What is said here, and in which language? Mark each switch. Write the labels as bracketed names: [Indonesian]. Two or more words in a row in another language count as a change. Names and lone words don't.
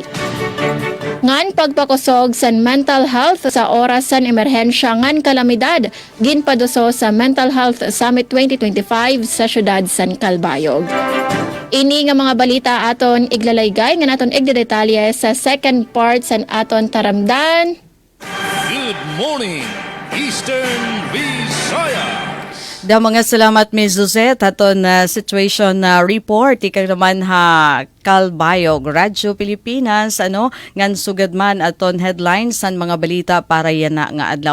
[Waray] Ngan pagpakusog san mental health sa oras san emerhensya ngan kalamidad ginpaduso sa Mental Health Summit 2025 sa syudad san Calbayog. Ini nga mga balita aton iglalaygay nga naton igdedetalye sa [English] second part [Waray] san aton taramdan. [English] Good morning, Eastern Visayas. [Waray] Da mga salamat Ms. Suzette aton [English] situation report [Waray] ikang naman ha Calbayog Radyo Pilipinas, ano, ngan sugad man aton headlines san mga balita para yana nga adlaw.